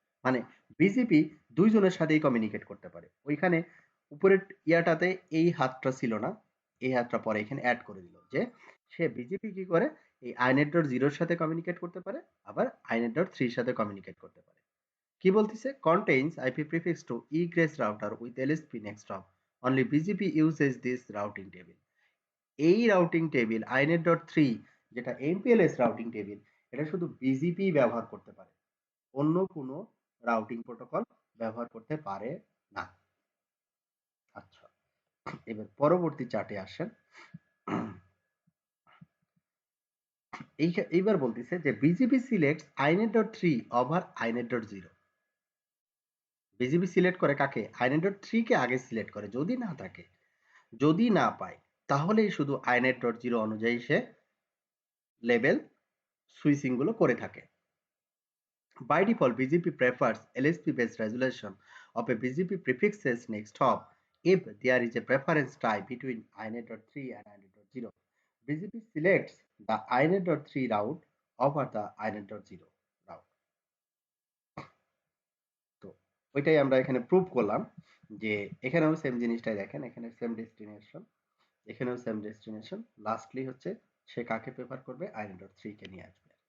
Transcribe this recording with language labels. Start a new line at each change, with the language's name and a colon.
Bangla: মানে বিজিপি দুইজনের সাথেই কমিউনিকেট করতে পারে। ওইখানে উপরের ইয়াটাতে এই হাতটা ছিল না, এই হাতটা পরে এখানে অ্যাড করে দিল যে সে বিজিপি কি করে এই inet.0 সাথে কমিউনিকেট করতে পারে, আবার inet.3 সাথে কমিউনিকেট করতে পারে। কি বলতেছে?
English: contains IP prefix to egress router with LSP next hop. Only BGP uses this routing table.
Bangla: এই রাউটিং টেবিল inet.3 যেটা এমপিএলএস রাউটিং টেবিল, এটা শুধু বিজিপি ব্যবহার করতে পারে, অন্য কোনো রাউটিং প্রোটোকল ব্যবহার করতে পারে না। আচ্ছা, এবার পরবর্তী চার্টে আসেন। এইবার বলতেছে যে BGP সিলেক্টস inet.3 over inet.0। BGP select করে কাকে? inet.3 কে আগে সিলেক্ট করে, যদি না থাকে, যদি না পায়, তাহলেই শুধু inet.0 অনুযায়ী সে লেভেল সুইচিং গুলো করে থাকে।
English: By default, BGP prefers LSP-based resolution of a BGP prefixes next hop if there is a preference tie between inet.3 and inet.0. BGP selects the inet.3 route over the inet.0 route.
Bangla: তো ওইটাই আমরা এখানে prove করলাম যে এখানেও same জিনিসটাই দেখেন, এখানে সেম ডেস্টিনেশন, এখানেও সেম ডেস্টিনেশন। লাস্টলি হচ্ছে সে কাকে প্রেফার করবে? inet.3 কে নিয়ে আসবে।